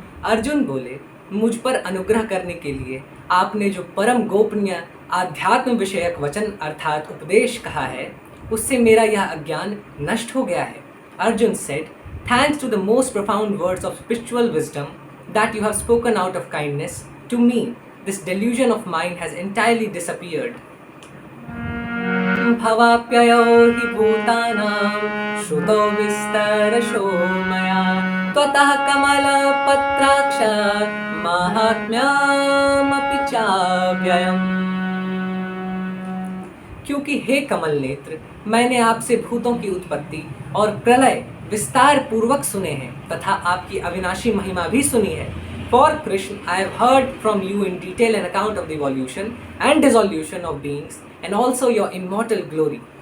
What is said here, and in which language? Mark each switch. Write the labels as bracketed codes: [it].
[hi] अर्जुन बोले, मुझ पर अनुग्रह करने के लिए आपने जो परम गोपनीय आध्यात्म विषयक वचन अर्थात उपदेश कहा है, उससे मेरा यह अज्ञान नष्ट हो गया है। [en] Arjun said, thanks to the most profound words of spiritual wisdom that you have spoken out of kindness to me, this delusion of mine has entirely disappeared. [sa] भवाप्ययो हि भूतानां श्रुतो विस्तरशो मया त्वतः कमलपत्राक्ष माहात्म्यमपि चाव्ययम्। [hi] क्योंकि हे कमल नेत्र, मैंने आपसे भूतों की उत्पत्ति और प्रलय विस्तार पूर्वक सुने हैं तथा आपकी अविनाशी महिमा भी सुनी है। [en] For Krishna, I have heard from you in detail an account of the evolution and dissolution of beings and also your immortal glory.